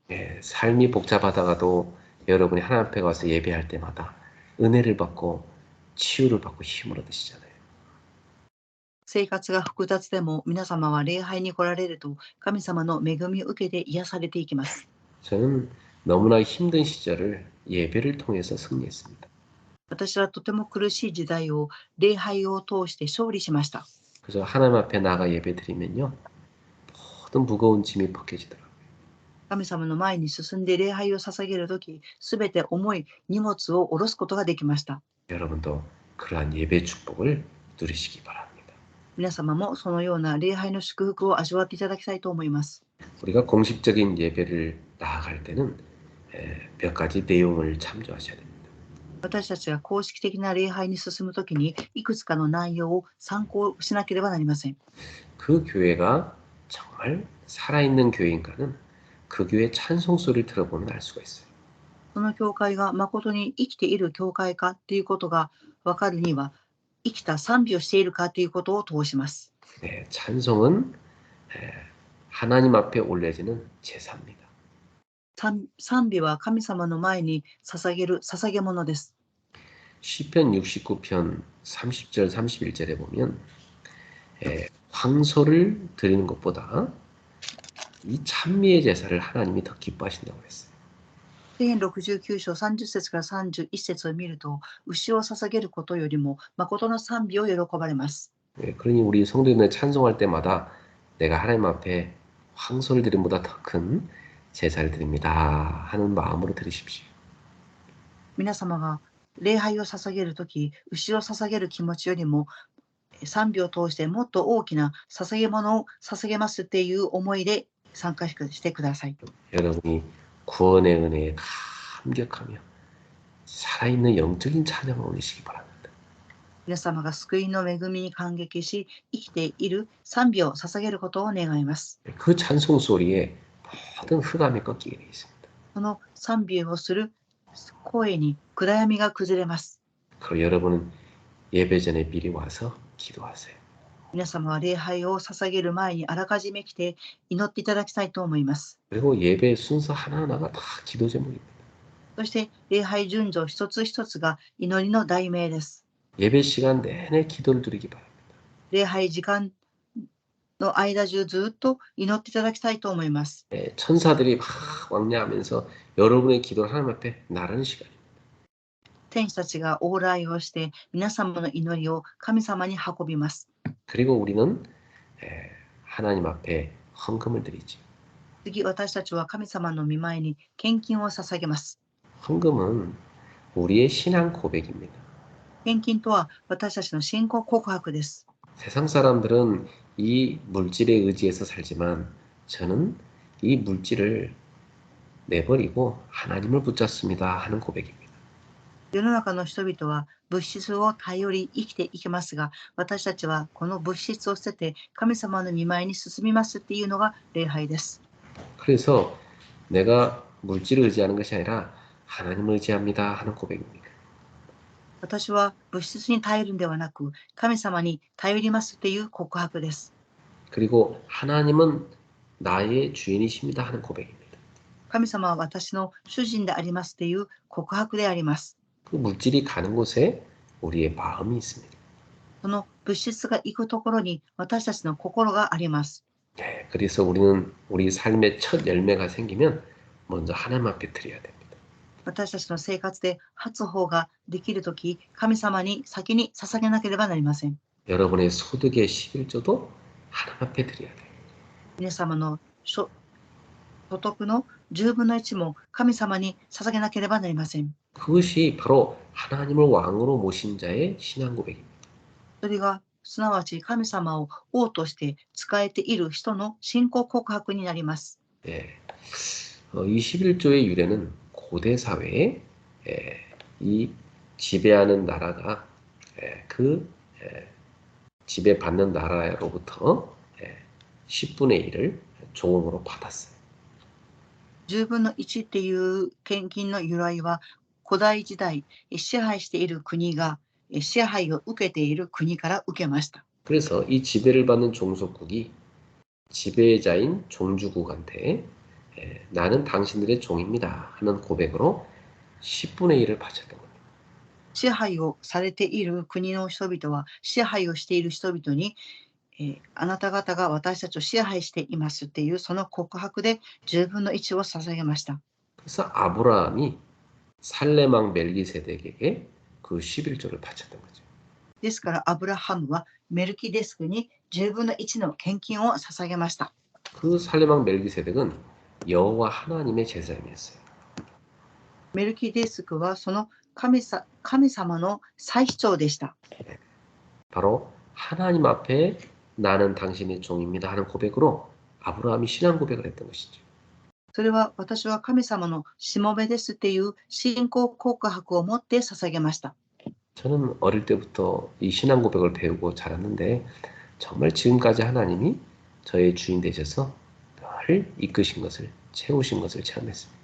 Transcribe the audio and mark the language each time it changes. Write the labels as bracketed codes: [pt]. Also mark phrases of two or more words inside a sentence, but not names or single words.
[ko] 삶이 복잡하다가도 여러분이 하나님 앞에 가서 예배할 때마다 은혜를 받고 치유를 받고 힘을 얻으시잖아요. [ja] 生活が複雑でも皆様は礼拝に来られると神様の恵みを受けて癒されていきます。 [ko] 저는 너무나 힘든 시절을 예배를 통해서 승리했습니다. [ja] 私はとても苦しい時代を礼拝を通して勝利しました。 [ko] 그래서 하나님 앞에 나가 예배드리면요, 모든 무거운 짐이 벗겨지더라고요. [ja] 神様の前に進んで礼拝を捧げるとき、すべて重い荷物を下ろすことができました。 [ko] 여러분도 그러한 예배 축복을 누리시기 바랍니다. [ja] 皆様もそのような礼拝の祝福を味わっていただきたいと思います。 [ko] 우리가 공식적인 예배를 나아갈 때는 몇 가지 내용을 참조하셔야 됩니다. [ja] 私たちが公式的な礼拝に進むときに、いくつかの内容を参考しなければなりません。 [ko] 그 교회가 정말 살아있는 교회인가는 그 교회 찬송 소리를 들어보면 알 수가 있어요. [ja] その教会が誠に生きている教会かということが分かるには、生きた賛美をしているかということを通します。 [ko] 네, 찬송은 하나님 앞에 올려지는 제사입니다. [ja] 賛美は神様の前に捧げる捧げ物です。 [ko] 시편 69편 30절 31절에 보면 황소를 드리는 것보다 이 찬미의 제사를 하나님이 더 기뻐하신다고 그랬어요. [ja] 詩編69章30節から31節を見ると、牛を捧げることよりも誠の賛美を喜ばれます。 [ko] 그러니 우리 성도님들 찬송할 때마다 내가 하나님 앞에 황소를 드린 보다 더 큰 제사를 드립니다 하는 마음으로 드리십시오. [ja] 皆様が礼拝を捧げるとき、牛を捧げる気持ちよりも、賛美を通してもっと大きな捧げ物を捧げますっていう思いで参加してください。 [ko] 여러분이 구원의 은혜에 감격하며 살아있는 영적인 찬양을 올리시기 바랍니다. [ja] 皆様が救いの恵みに感激し、生きている賛美を捧げることを願います。 [ko] 그 찬송 소리에 모든 흑암이 꺾이게 되어 있습니다. [ja] その賛美をする声に暗闇が崩れます。 [ko] 그리고 여러분은 예배 전에 미리 와서 기도하세요. [ja] 皆様は礼拝を捧げる前にあらかじめ来て祈っていただきたいと思います。 [ko] 그리고 예배 순서 하나하나가 다 기도 제목입니다. [ja] そして礼拝順序一つ一つが祈りの題名です。 [ko] 예배 시간 내내 기도를 드리기 바랍니다. [ja] 礼拝時間の間中ずっと祈っていただきたいと思います。 [ko] 천사들이 막 왕래하면서 여러분의 기도를 하나님 앞에 나르는 시간입니다. [ja] 天使たちが往来をして皆様の祈りを神様に運びます。 [ko] 그리고 우리는 하나님 앞에 헌금을 드리죠. [ja] 次、私たちは神様の御前に献金を捧げます。 [ko] 헌금은 우리의 신앙 고백입니다. [ja] 献金とは私たちの信仰告白です。 [ko] 세상 사람들은 이 물질에 의지해서 살지만 저는 이 물질을 내버리고 하나님을 붙잡습니다 하는 고백입니다. [ja] 世の中の人々は物質を頼り生きていきますが、私たちはこの物質を捨てて神様の御前に進みますっていうのが礼拝です。 [ko] 그래서 내가 물질을 의지하는 것이 아니라 하나님을 의지합니다 하는 고백입니다. [ja] 私は物質に頼るんではなく、神様に頼りますっていう告白です。 [ko] 그리고 하나님은 나의 주인이십니다 하는 고백입니다. [ja] 神様は私の主人でありますっていう告白であります。 [ko] 그 물질이 가는 곳에 우리의 마음이 있습니다. [ja] その物質が行くところに私たちの心があります。 [ko] 네, 그래서 우리는 우리 삶의 첫 열매가 생기면 먼저 하나님 앞에 드려야 됩니다. [ja] 私たちの生活で初歩ができるとき、神様に先に捧げなければなりません。 [ko] 여러분의 소득의 11조도 하나님 앞에 드려야 돼요. [ja] 皆様の所得の10分の1も神様に捧げなければなりません。 [ko] 그것이 바로 하나님을 왕으로 모신 자의 신앙 고백입니다. [ja] それがすなわち神様を王として仕えている人の信仰告白になります。 [ko] 예, 21조의 유래는 고대 사회에 이 지배하는 나라가 그 지배받는 나라로부터 10분의 1을 조공으로 받았어요. [ja] 10 分の1っていう献金の由来は古代時代支配している国が支配を受けている国から受けました。 [ko] 그래서 이 지배를 받는 종속국이 지배자인 종주국한테 나는 당신들의 종입니다 하는 고백으로 10분의 1을 바쳤던 겁니다. [ja] 支配をされている国の人々は支配をしている人々に、あなた方が私たちを支配していますっていうその告白で10分の1を捧げました。 [ko] 그래서 아브라함이 살레망 멜기세덱에게 그 11조를 바쳤던 거죠. [ja] ですから、アブラハムはメルキデスクに10分の1の献金を捧げました。 [ko] 그 살레망 멜기세덱은 여호와 하나님의 제사장이었어요. [ja] メルキデスクはその神様の祭司長でした。 [ko] 바로 하나님 앞에 나는 당신의 종입니다 하는 고백으로 아브라함이 신앙 고백을 했던 것이죠. [ja] それは私は神様のしもべですっていう信仰告白を持って捧げました。 [ko] 저는 어릴 때부터 이 신앙 고백을 배우고 자랐는데 정말 지금까지 하나님이 저의 주인 되셔서 늘 이끄신 것을 채우신 것을 체험했습니다.